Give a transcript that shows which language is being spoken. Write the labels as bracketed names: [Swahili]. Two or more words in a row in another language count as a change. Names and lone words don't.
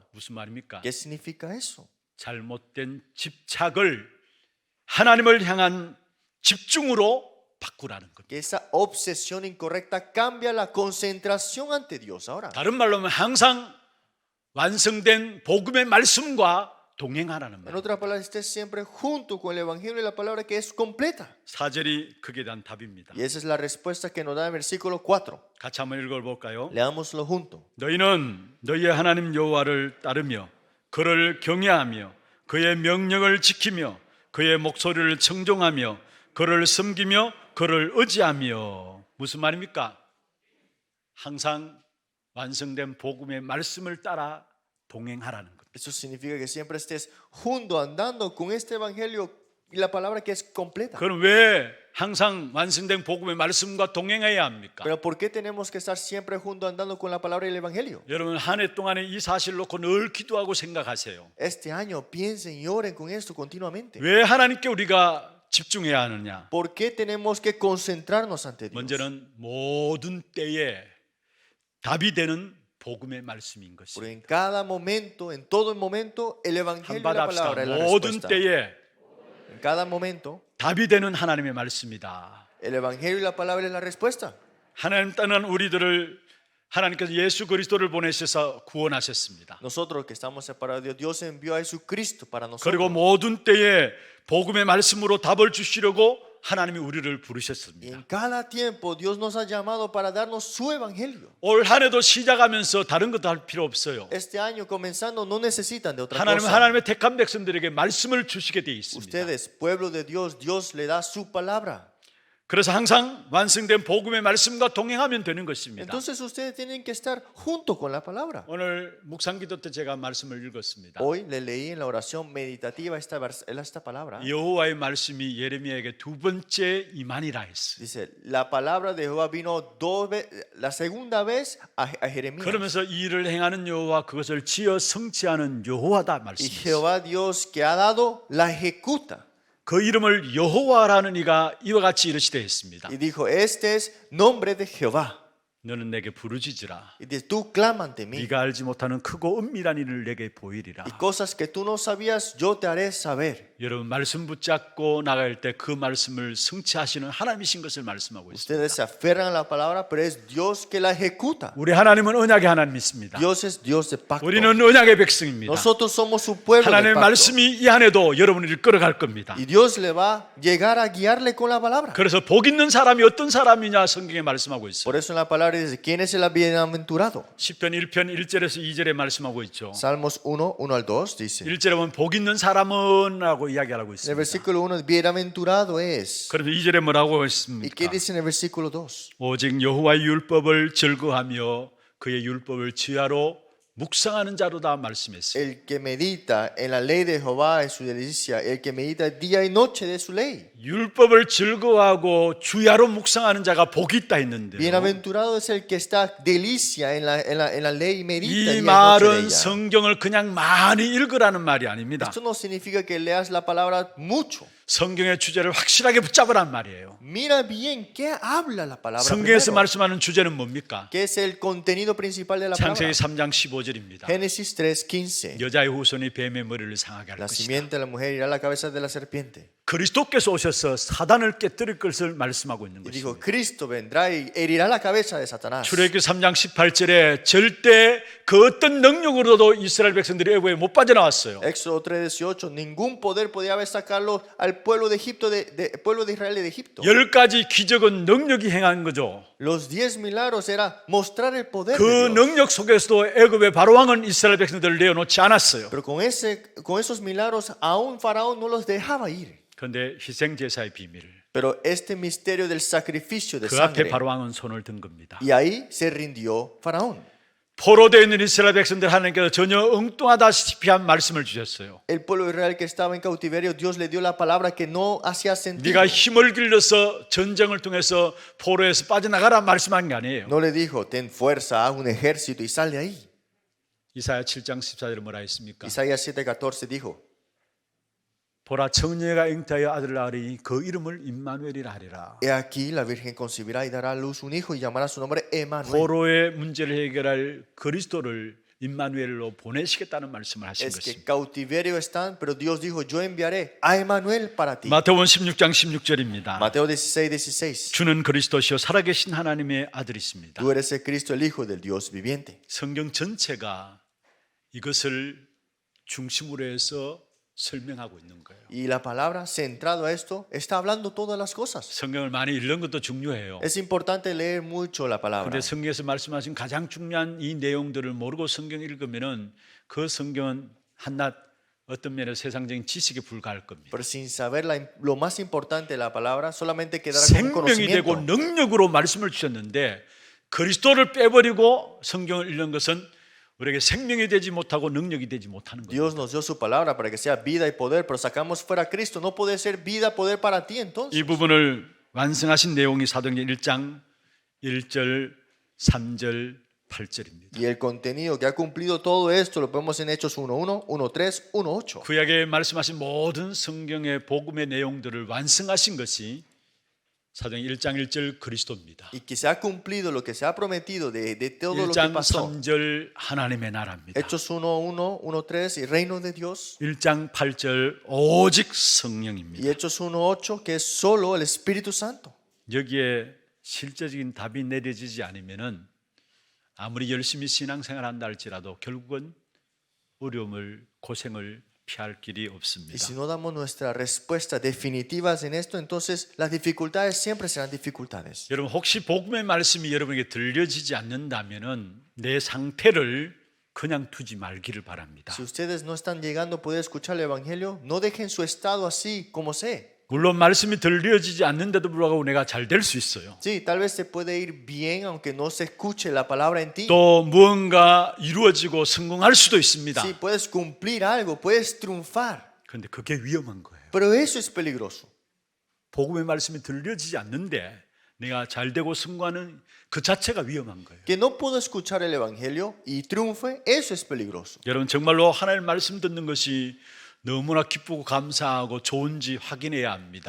[Korean] 무슨 말입니까? [Spanish] ¿Qué significa eso? [Korean] 잘못된 집착을 하나님을 향한 집중으로 바꾸라는 겁니다. [Spanish] Que esa obsesión incorrecta cambia la concentración ante Dios. Ahora, [Korean] 다른 말로 하면 항상 완성된 복음의 말씀과 동행하라는 [Spanish] en [Korean] 말. [Spanish] otras palabras, estés siempre junto con el evangelio y la palabra que es completa. [Korean] 4절이 그게 대한 답입니다. [Spanish] Y esa es la respuesta que nos da el versículo 4. [Korean] 같이 한번 읽어볼까요? [Spanish] Leámoslo junto. [Korean] 너희는 너희의 하나님 여호와를 따르며 그를 경외하며 그의 명령을 지키며 그의 목소리를 청종하며 그를 섬기며 그를 의지하며. 무슨 말입니까? 항상 완성된 복음의 말씀을 따라 동행하라는 겁니다. [Spanish] Eso significa que siempre estés junto, andando con este evangelio y la palabra que es completa. [Korean] 그럼 왜 항상 완성된 복음의 말씀과 동행해야 합니까? [Spanish] Pero ¿por qué tenemos que estar siempre junto, andando con la palabra y el evangelio? [Korean] 여러분 한 해 동안에 이 사실 놓고 늘 기도하고 생각하세요. [Spanish] Este año piensen y oren con esto continuamente. [Korean] 왜 하나님께 우리가 집중해야 하느냐? [Spanish] ¿Por qué tenemos que concentrarnos ante Dios? [Korean] 먼저는 모든 때에 답이 되는 복음의 말씀인 [Spanish] Porque [Korean] 것입니다. [Spanish] en cada momento, en todo momento, el evangelio y [Korean] 한번 [Spanish] la [Korean] 합시다. [Spanish] palabra es la [Korean] 모든 [Spanish] respuesta. [Korean] 때에 [Spanish] En cada momento, [Korean] 답이 되는 하나님의 말씀이다. [Spanish] el evangelio y la palabra es la respuesta. [Korean] 하나님 따는 우리들을 하나님께서 예수 그리스도를 보내셔서 구원하셨습니다. [Spanish] Nosotros que estamos separados de Dios, Dios envió a Jesucristo para [Korean] 그리고 [Spanish] nosotros. [Korean] 모든 때에 복음의 말씀으로 답을 주시려고 하나님이 우리를 [Spanish] Y [Korean] 부르셨습니다. [Spanish] en cada tiempo Dios nos ha llamado para darnos su evangelio. [Korean] 올 한 해도 시작하면서 다른 것도 할 필요 없어요. [Spanish] Este año comenzando no necesitan de otra [Korean] 하나님은 [Spanish] cosa. [Korean] 하나님의 택한 백성들에게 말씀을 주시게 돼 있습니다. [Spanish] Ustedes, pueblo de Dios, Dios le da su palabra. [Korean] 그래서 항상 완성된 복음의 말씀과 동행하면 되는 것입니다. [Spanish] Entonces ustedes tienen que estar junto con la palabra. [Korean] 오늘 묵상기도 때 제가 말씀을 읽었습니다. [Spanish] Hoy le leí en la oración meditativa esta palabra. [Korean] 여호와의 말씀이 예레미야에게 두 번째 임하니라 했어요. [Spanish] Dice, la palabra de Jehová vino la segunda vez a Jeremías. [Korean] 그러면서 이 일을 행하는 여호와 그것을 지어 성취하는 여호와다 [Spanish] Y [Korean] 말씀했어요. [Spanish] Jehová Dios que ha dado, la ejecuta. [Korean] 그 이름을 여호와라는 이가 이와 같이 이르시되 했습니다. [Spanish] Y dijo, este es nombre de Jehová. [Korean] 너는 내게 부르짖으라. [Spanish] Y dice, tú clama ante mí. [Korean] 네가 알지 못하는 크고 은밀한 일을 내게 보이리라. [Spanish] Y cosas que tú no sabías, yo te haré saber. [Korean] 여러분 말씀 붙잡고 나갈 때 그 말씀을 성취하시는 하나님이신 것을 말씀하고 있습니다. [Spanish] Ustedes se aferran a la palabra, pero es Dios que la ejecuta. [Korean] 우리 하나님은 언약의 하나님이십니다. [Spanish] Dios es Dios de pacto. [Korean] 우리는 언약의 백성입니다. [Spanish] Nosotros somos su pueblo de [Korean] 하나님의 [Spanish] pacto. [Korean] 말씀이 이 안에도 여러분을 이끌어갈 겁니다. [Spanish] Y Dios le va a llegar a guiarle con la palabra. [Korean] 그래서 복 있는 사람이 어떤 사람이냐 성경에 말씀하고 있어요. [Spanish] Por eso en la palabra dice, ¿quién es el bienaventurado? [Korean] 시편 1편 1절에서 2절에 말씀하고 있죠. [Spanish] Salmos 1, 1 al 2 dice. [Korean] 1절에 보면 복 있는 사람은 라고 이야기하고 [Spanish] En el [Korean] 있습니다. [Spanish] versículo 1, bienaventurado es. [Korean] 그래서 2절에 뭐라고 [Spanish] ¿Y qué [Korean] 했습니까? [Spanish] dice en el versículo 2? [Korean] 오직 여호와의 율법을 즐거하며 그의 율법을 지하로 묵상하는 자로다 말씀했어요. [Spanish] El que medita en la ley de Jehová en su delicia, el que medita día y noche de su ley. [Korean] 율법을 즐거워하고 주야로 묵상하는 자가 복이 있다 했는데요. [Spanish] Bienaventurado es el que está delicia en la ley y medita día [Korean] 이 [Spanish] y noche de [Korean] 말은 [Spanish] ella. [Korean] 성경을 그냥 많이 읽으라는 말이 아닙니다. [Spanish] Esto no significa que leas la palabra mucho. [Korean] 성경의 주제를 확실하게 붙잡으란 말이에요. [Spanish] Mira bien qué habla la palabra. [Korean] 성경에서 [Spanish] primero. [Korean] 말씀하는 주제는 뭡니까? [Spanish] ¿Qué es el contenido principal de la [Korean] 창세기 [Spanish] palabra? [Korean] 3장 15절입니다. [Spanish] Génesis 3:15. [Korean] 여자의 후손이 뱀의 머리를 상하게 할 [Spanish] La [Korean] 것이다. [Spanish] simiente de la mujer irá a la cabeza de la serpiente. [Korean] 그리스도께서 오셔서 사단을 깨뜨릴 것을 말씀하고 있는 [Spanish] Y dijo, [Korean] 것입니다. [Spanish] Cristo vendrá y herirá la cabeza de Satanás. [Korean] 출애굽기 3장 18절에 절대 그 어떤 능력으로도 이스라엘 백성들이 애굽에 못 빠져나왔어요. [Spanish] Éxodo 3:18. Ningún poder podía haber sacarlo al pueblo de Egipto, pueblo de Israel de Egipto. [Korean] 10가지 기적은 능력이 행한 거죠. [Spanish] Los 10 milagros era mostrar el poder [Korean] 그 [Spanish] de Dios. [Korean] 능력 속에서도 애굽의 바로왕은 이스라엘 백성들을 내어놓지 않았어요. [Spanish] Pero con esos milagros aún Faraón no los dejaba ir. [Korean] 그런데 희생 제사의 비밀, [Spanish] Pero este misterio del sacrificio de [Korean] 그 앞에 [Spanish] sangre, [Korean] 바로왕은 손을 든 겁니다. [Spanish] y ahí se rindió Faraón. [Korean] 포로되어 있는 이스라엘 백성들 하나님께서 전혀 엉뚱하다시피 한 말씀을 주셨어요. [Spanish] El pueblo de Israel que estaba en cautiverio, Dios le dio la palabra que no hacía sentido. [Korean] 네가 힘을 길러서 전쟁을 통해서 포로에서 빠져나가라 말씀한 게 아니에요. [Spanish] No le dijo, ten fuerza, haz un ejército y sal de ahí. [Korean] 이사야 7장 14절에 뭐라 했습니까? [Spanish] Isaías 7:14 dijo, [Korean] 보라 청녀가 잉태하여 아들을 낳으리니 그 이름을 임마누엘이라 하리라. [Spanish] he aquí la virgen concebirá y dará a luz un hijo y llamará su nombre Emmanuel. [Korean] 포로의 문제를 해결할 그리스도를 임마누엘로 보내시겠다는 말씀을 하신 [Spanish] Es que [Korean] 것입니다. [Spanish] cautiverio están, pero Dios dijo, yo enviaré a Emmanuel para ti. [Korean] 마태복음 16장 16절입니다. [Spanish] Mateo 16:16. [Korean] 주는 그리스도시요 살아계신 하나님의 아들이십니다. [Spanish] Tú eres el Cristo, el Hijo del Dios viviente. [Korean] 성경 전체가 이것을 중심으로 해서 설명하고 있는 거예요. [Spanish] Y la palabra centrado a esto está hablando todas las cosas. [Korean] 성경을 많이 읽는 것도 중요해요. [Spanish] Es importante leer mucho la palabra. [Korean] 그런데 성경에서 말씀하신 가장 중요한 이 내용들을 모르고 성경 읽으면은 그 성경은 한낱 어떤 면에서 세상적인 지식에 불과할 겁니다. [Spanish] Pero sin saber lo más importante de la palabra, solamente quedará con un [Korean] 생명이 되고 [Spanish] conocimiento. [Korean] 능력으로 말씀을 주셨는데 그리스도를 빼버리고 성경을 읽는 것은 우리에게 생명이 되지 못하고 능력이 되지 못하는 거예요. [Spanish] Dios nos dio su palabra para que sea vida y poder, pero sacamos fuera a Cristo. No puede ser vida, poder para ti entonces. [Korean] 이 부분을 완성하신 내용이 사도행전 1장 1절, 3절, 8절입니다. [Spanish] Y el contenido que ha cumplido todo esto lo vemos en Hechos 1:1, 1:3, 1:8. [Korean] 구약에 말씀하신 모든 성경의 복음의 내용들을 완성하신 것이 사도행전 1장 1절 그리스도입니다. [Spanish] Y que se ha cumplido lo que se ha prometido de todo lo que [Korean] 1장 [Spanish] pasó. [Korean] 3절 하나님의 나라입니다. [Spanish] Hechos 1:1, 1:3 y reino de Dios. [Korean] 1장 8절 오직 [Spanish] Y [Korean] 성령입니다. [Spanish] Hechos 1:8 que es solo el Espíritu Santo. [Korean] 여기에 실제적인 답이 내려지지 않으면은 아무리 열심히 신앙생활 한다 할지라도 결국은 어려움을 고생을 피할 길이 [Spanish] Y [Korean] 없습니다. [Spanish] si no damos nuestras respuestas definitivas en esto, entonces las dificultades siempre serán dificultades. [Korean] 여러분 혹시 복음의 말씀이 여러분에게 들려지지 않는다면은 내 상태를 그냥 두지 말기를 바랍니다. [Spanish] Si ustedes no están llegando a poder escuchar el Evangelio, no dejen su estado así como sé. [Korean] 물론 말씀이 들려지지 않는데도 불구하고 내가 잘 될 수 있어요. [Spanish] Sí, tal vez se puede ir bien aunque no se escuche la palabra en ti. [Korean] 또 무언가 이루어지고 성공할 수도 있습니다. [Spanish] Sí, puedes cumplir algo, puedes triunfar, [Korean] 그런데 그게 위험한 거예요. [Spanish] pero eso es peligroso. [Korean] 복음의 말씀이 들려지지 않는데 내가 잘 되고 성공하는 그 자체가 위험한 거예요. [Spanish] Que no puedo escuchar el Evangelio y triunfe, eso es peligroso. [Korean] 여러분 정말로 하나님의 말씀 듣는 것이 너무나 기쁘고 감사하고 좋은지 확인해야 합니다.